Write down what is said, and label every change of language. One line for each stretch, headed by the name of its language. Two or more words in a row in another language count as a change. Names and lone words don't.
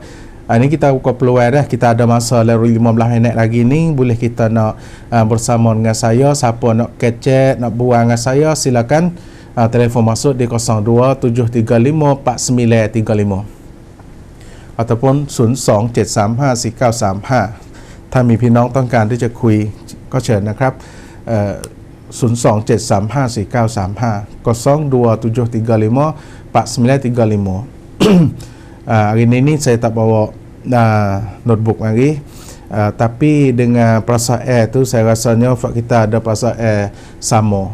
Malay: Ni kita buka peluang dah, kita ada masa lewat 15 minit lagi ni, boleh kita nak bersama dengan saya. Siapa nak kecek nak buang dengan saya silakan telefon masuk di 02-735-4935 ataupun 02-735-4935
Thai: ถ้ามีพี่น้องต้องการที่จะคุยก็เชิญนะครับ
Malay: 02-735-4935 02-735-4935 hari ini saya tak bawa notebook lagi, tapi dengan perasaan tu saya rasanya kita ada perasaan sama.